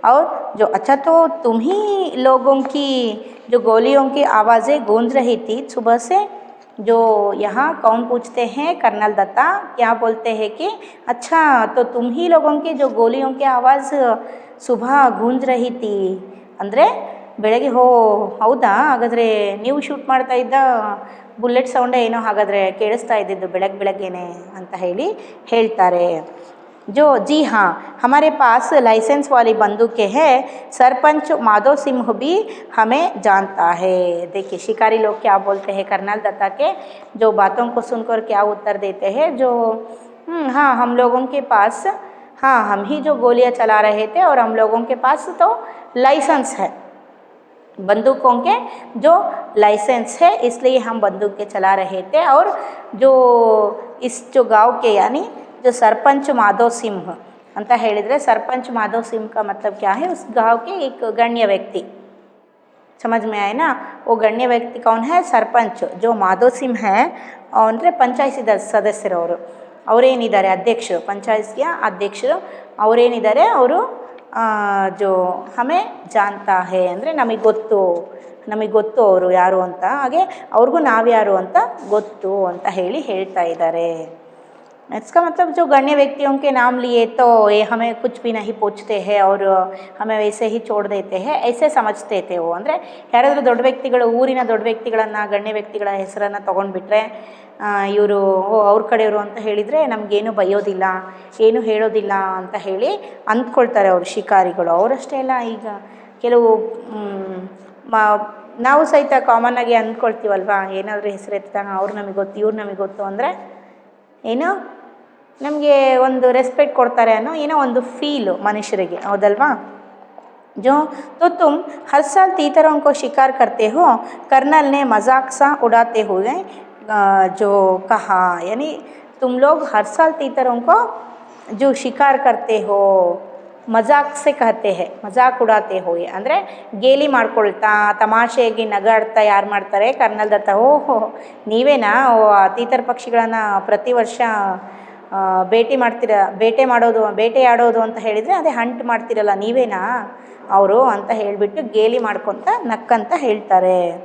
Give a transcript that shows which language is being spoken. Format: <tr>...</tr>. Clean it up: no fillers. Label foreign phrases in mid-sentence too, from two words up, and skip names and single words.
<hi>और जो अच्छा तो तुम ही लोगों की जो गोलियों की आवाज़ें गूंज रही थी सुबह से, जो यहाँ कौन पूछते हैं कर्नल दत्ता क्या बोलते हैं कि अच्छा तो तुम ही लोगों की जो गोलियों की आवाज़ सुबह गूंज रही थी</hi> <kn>ಅಂದರೆ ಬೆಳಗ್ಗೆ ಹೌದಾ, ಹಾಗಾದರೆ ನೀವು ಶೂಟ್ ಮಾಡ್ತಾ ಇದ್ದ ಬುಲೆಟ್ ಸೌಂಡೇ ಏನೋ ಹಾಗಾದರೆ ಕೇಳಿಸ್ತಾ ಇದ್ದಿದ್ದು ಬೆಳಗ್ಗೆನೆ ಅಂತ ಹೇಳ್ತಾರೆ।</kn> <hi>जो जी हाँ, हमारे पास लाइसेंस वाली बंदूकें हैं, सरपंच माधव सिंह भी हमें जानता है। देखिए शिकारी लोग क्या बोलते हैं कर्नल दत्ता के जो बातों को सुनकर क्या उत्तर देते हैं, जो हाँ हम लोगों के पास, हाँ हम ही जो गोलियां चला रहे थे और हम लोगों के पास तो लाइसेंस है, बंदूकों के जो लाइसेंस है इसलिए हम बंदूकें चला रहे थे। और जो इस जो गांव के यानी जो सरपंच माधव सिंह</hi> <kn>ಅಂತ ಹೇಳಿದರೆ</kn> <hi>सरपंच माधव सिंह का मतलब क्या है, उस गांव के एक गण्य व्यक्ति, समझ में आए ना। वो गण्य व्यक्ति कौन है, सरपंच जो माधव सिंह है</hi> <kn>ಅಂದರೆ ಪಂಚಾಯತ್ ಸದಸ್ಯರವರು ಅವರೇನಿದ್ದಾರೆ ಅಧ್ಯಕ್ಷರು, ಪಂಚಾಯತ್ಗೆ ಅಧ್ಯಕ್ಷರು ಅವರೇನಿದ್ದಾರೆ ಅವರು</kn> <hi>जो हमें जानता है</hi> <kn>ಅಂದರೆ ನಮಗೆ ಗೊತ್ತು ಅವರು ಯಾರು ಅಂತ, ಹಾಗೆ ಅವ್ರಿಗೂ ನಾವು ಯಾರು ಅಂತ ಗೊತ್ತು ಅಂತ ಹೇಳ್ತಾ ಇದ್ದಾರೆ।</kn> <hi>इसका मतलब जो गण्य व्यक्तियों के नाम लिए तो ये हमें कुछ भी नहीं पूछते हैं और हमें वैसे ही छोड़ देते हैं, ऐसे समझते थे वो।</hi> <kn>ಅಂದರೆ ಯಾರಾದರೂ ದೊಡ್ಡ ವ್ಯಕ್ತಿಗಳು, ಊರಿನ ದೊಡ್ಡ ವ್ಯಕ್ತಿಗಳನ್ನು, ಗಣ್ಯ ವ್ಯಕ್ತಿಗಳ ಹೆಸರನ್ನು ತೊಗೊಂಡ್ಬಿಟ್ರೆ ಇವರು ಅವ್ರ ಕಡೆಯವರು ಅಂತ ಹೇಳಿದರೆ ನಮಗೇನು ಬೈಯೋದಿಲ್ಲ, ಏನು ಹೇಳೋದಿಲ್ಲ ಅಂತ ಅಂದ್ಕೊಳ್ತಾರೆ ಅವರು ಶಿಕಾರಿಗಳು। ಅವರಷ್ಟೇ ಅಲ್ಲ, ಈಗ ಕೆಲವು ನಾವು ಸಹಿತ ಕಾಮನ್ನಾಗಿ ಅಂದ್ಕೊಳ್ತೀವಲ್ವ, ಏನಾದರೂ ಹೆಸರು ಎತ್ತಿದಾಗ ಅವ್ರು ನಮಗೆ ಗೊತ್ತು ಇವ್ರು ನಮಗೆ ಗೊತ್ತು ಅಂದರೆ ಏನೋ ನಮಗೆ ಒಂದು ರೆಸ್ಪೆಕ್ಟ್ ಕೊಡ್ತಾರೆ ಅನ್ನೋ ಏನೋ ಒಂದು ಫೀಲು ಮನುಷ್ಯರಿಗೆ, ಹೌದಲ್ವಾ।</kn> <hi>जो तो तुम हर साल तीतरों को शिकार करते हो, कर्नल ने मजाक सा उड़ाते हुए जो कहा, यानी तुम लोग हर साल तीतरों को जो शिकार करते हो मजाक से कहते हैं, मजाक उड़ाते हुए</hi> <kn>ಅಂದರೆ ಗೇಲಿ ಮಾಡ್ಕೊಳ್ತಾ ತಮಾಷೆಯಾಗಿ ನಗಾಡ್ತಾ ಯಾರು ಮಾಡ್ತಾರೆ, ಕರ್ನಲ್ ದತ್ತ ಓಹೋ ನೀವೇನಾ ತೀತರ ಪಕ್ಷಿಗಳನ್ನು ಪ್ರತಿ ವರ್ಷ ಬೇಟೆಯಾಡೋದು ಅಂತ ಹೇಳಿದರೆ ಅದೇ ಹಂಟ್ ಮಾಡ್ತಿರಲ್ಲ ನೀವೇನಾ ಅವರು ಅಂತ ಹೇಳಿಬಿಟ್ಟು ಗೇಲಿ ಮಾಡ್ಕೊತ ನಕ್ಕಂತ ಹೇಳ್ತಾರೆ।</kn>